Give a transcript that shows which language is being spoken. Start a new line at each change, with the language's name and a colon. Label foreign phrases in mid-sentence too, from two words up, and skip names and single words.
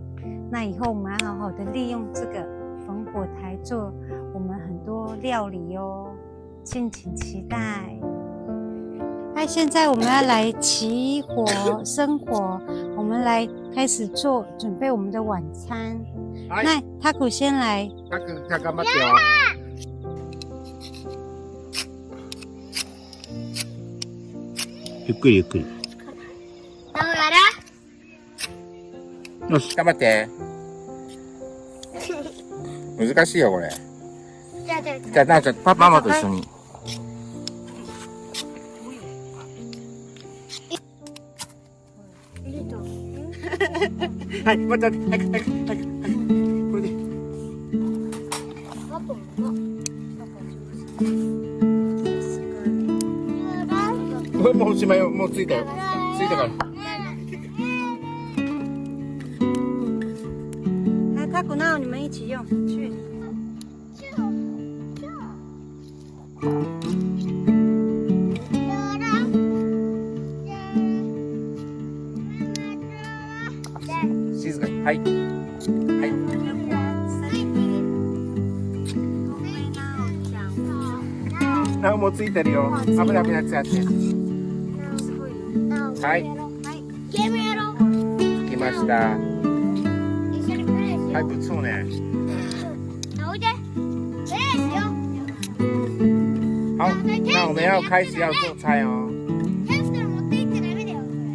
Chinese: 那以后我们要好好的利用这个烽火台做我们很多料理哦，敬请期待。那现在我们要来起火生火，我们来开始准备我们的晚餐。那塔古先来。他干嘛掉？
Japanese: ゆっくりゆっくり。よし、頑張って。難しいよこれ。じゃあなおちゃん、ママと一緒に。はい、また、はい、これで。もうおしまいよ、もう着いたよ。着いたから。
Chinese: 塔古闹，你们一起用去。
Japanese: 静かに。はい。はい。なおもついてるよ。危ない危ないやつやって。はい。ゲームやろう。着きました。
Chinese: 还不错呢。
Japanese: おいで。
Chinese: 好，那我们要开始要做菜哦。
Japanese: 持って行っちゃダメだよ。